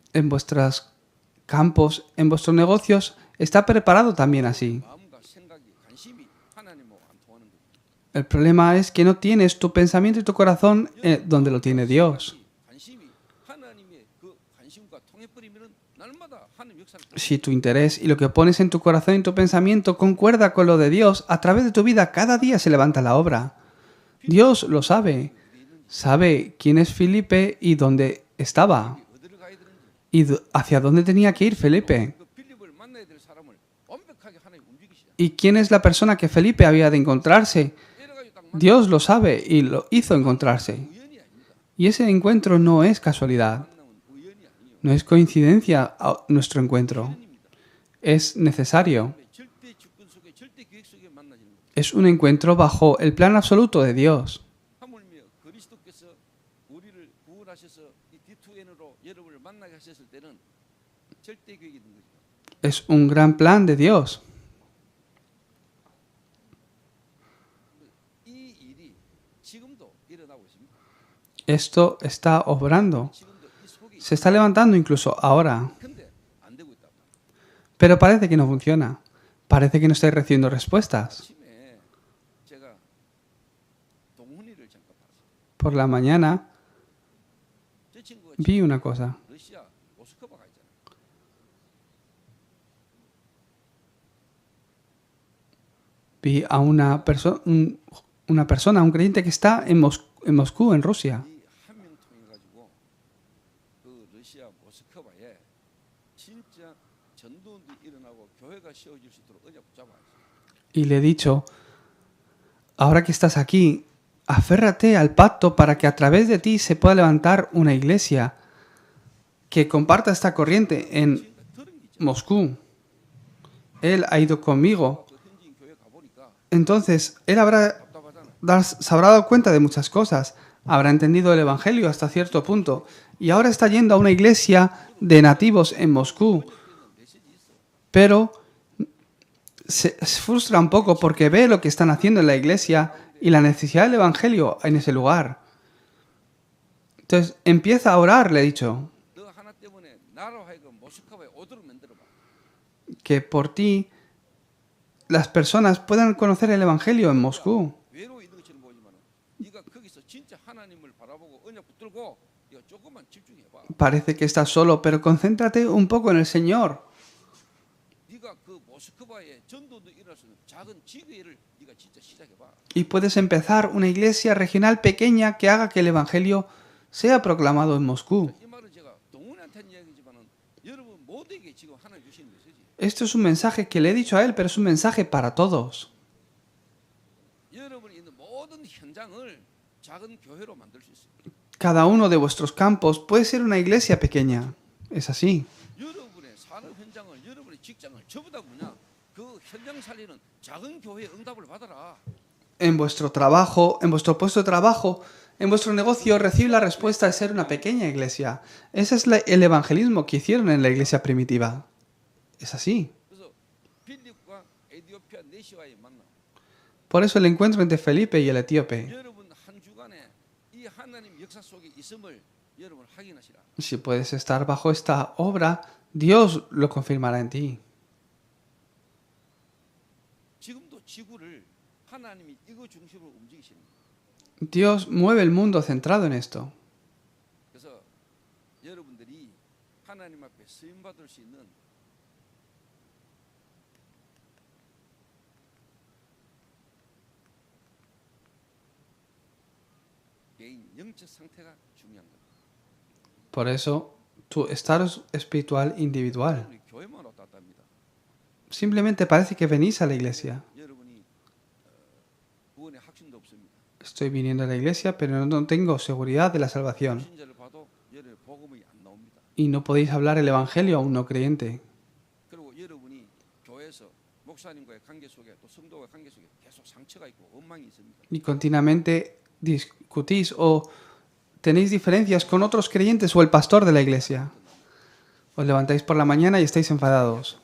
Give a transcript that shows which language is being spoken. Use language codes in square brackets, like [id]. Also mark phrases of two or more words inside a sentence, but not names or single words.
[es] En vuestros campos, en vuestros negocios, está preparado también así. [ko] 마음과 생각이 관심이 하나님하고 안 통하는 거예요. [es] El problema es que no tienes tu pensamiento y tu corazón donde lo tiene Dios. [ko] 관심이 하나님의 그 관심과 통해버리면은 날마다 하나님 역사를 [es] Si tu interés y lo que pones en tu corazón y tu pensamiento concuerda con lo de Dios, a través de tu vida cada día se levanta la obra. Dios lo sabe. Sabe quién es Felipe y dónde estaba. [ko] 어디를 가야 되는지 [es] Y hacia dónde tenía que ir Felipe. [ko] 그 필립을 만나야 될 사람을 완벽하게 하나님 움직이시잖아요. [es] Y quién es la persona que Felipe había de encontrarse. [ko] 이래가지고 딱 [es] Dios lo sabe y lo hizo encontrarse. [ko] 우연이 아닙니다. [es] Y ese encuentro no es casualidad. [ko] 만남은 우연이 아니에요. [es] No es coincidencia nuestro encuentro. [ko] 우연입니다. [es] Es necesario. [ko] 절대 주권 속에 절대 계획 속에 만나지는 거예요. [es] Es un encuentro bajo el plan absoluto de Dios. [ko] 하물며 그리스도께서 우리를 구원하셔서 이 D2N으로 여러분을 만나게 하셨을 때는 절대 계획이 있는 거죠. [es] Es un gran plan de Dios. [ko] 이 일이 지금도 일어나고 있습니다. [es] Esto está obrando. [ko] 지금도 이 속에 [es] Se está levantando incluso ahora. [ko] 근데 안 되고 있다. [es] Pero parece que no funciona. Parece que no estáis recibiendo respuestas. [ko] 아침에 제가 동훈이를 잠깐 봤어요. [es] Por la mañana [ko] 저 친구가 [es] vi una cosa. [ko] 러시아 모스크바 가 있잖아요. [es] Vi a una persona, un creyente que está en Moscú, en Rusia. [ko] 이 한 명 통해 가지고 그 러시아 모스크바에 진짜 전도운동 일어나고 교회가 세워질 수 있도록 언약 붙잡아야지. [es] Y le he dicho, ahora que estás aquí, Aférrate al pacto para que a través de ti se pueda levantar una iglesia que comparta esta corriente en [ko] 지금까지 들은 게 있죠. [es] Moscú. Él ha ido conmigo. [ko] 그 현지인 교회 가보니까 [es] Entonces, él [ko] 답답하잖아요. [es] se habrá dado cuenta de muchas cosas. Habrá entendido el Evangelio hasta cierto punto. Y ahora está yendo a una iglesia de nativos en Moscú. Pero se frustra un poco porque ve lo que están haciendo en la iglesia y la necesidad del Evangelio en ese lugar. Entonces, empieza a orar, le he dicho, [ko] 너 하나 때문에 나로 하여금 모스크바에 오도록 만들어봐. [es] que por ti las personas puedan conocer el Evangelio en Moscú. [ko] 외로워 있는 것처럼 보이지만 네가 거기서 진짜 하나님을 바라보고 언약 붙들고 네가 조금만 집중해봐. [es] Parece que estás solo, pero concéntrate un poco en el Señor. [ko] 네가 그 모스크바에 전도도 일어날 수 있는 작은 지교회를 네가 진짜 시작해봐. [es] Y puedes empezar una iglesia regional pequeña que haga que el Evangelio sea proclamado en Moscú. [ko] 이 말은 제가 동훈한테 한 이야기지만은 여러분 모두에게 지금 하나님 주시는 메시지. [es] Esto es un mensaje que le he dicho a él, pero es un mensaje para todos. [ko] 여러분이 있는 모든 현장을 작은 교회로 만들 수 있어요. [es] Cada uno de vuestros campos puede ser una iglesia pequeña. Es así. [ko] 여러분의 산업 현장을 여러분의 직장을 전부 다 뭐냐? 그 현장 살리는 작은 교회의 응답을 받아라. [es] En vuestro trabajo, en vuestro puesto de trabajo, en vuestro negocio, recibe la respuesta de ser una pequeña iglesia. Ese es el evangelismo que hicieron en la iglesia primitiva. Es así. [ko] 그래서 필립과 에티오피아 네시와의 만남. [es] Por eso el encuentro entre Felipe y el etíope. [ko] 여러분 한 주간에 이 하나님 역사 속에 있음을 여러분 확인하시라. [es] Si puedes estar bajo esta obra, Dios lo confirmará en ti. [ko] 지금도 지구를 하나님이 이거 중심으로 움직이시는 거예요. [es] Dios mueve el mundo centrado en esto. [ko] 그래서 여러분들이 하나님 앞에 쓰임 받을 수 있는 개인 영적 상태가 중요한 거예요. [es] Por eso, tu estado espiritual individual. [ko] 우리 교회만 왔다 갔다 합니다. [es] Simplemente parece que venís a la iglesia. [ko] 여러분이 구원의 확신도 없습니다. [es] Estoy viniendo a la iglesia, pero no tengo seguridad de la salvación. [ko] 신자를 봐도 여러분 복음이 안 나옵니다. [es] Y no podéis hablar el evangelio a un no creyente. [ko] 그리고 여러분이 교회에서 목사님과의 관계 속에 또 성도와의 관계 속에 계속 상처가 있고 원망이 있습니다. [es] Y continuamente discutís o tenéis diferencias con otros creyentes o el pastor de la iglesia. Os levantáis por la mañana y estáis enfadados.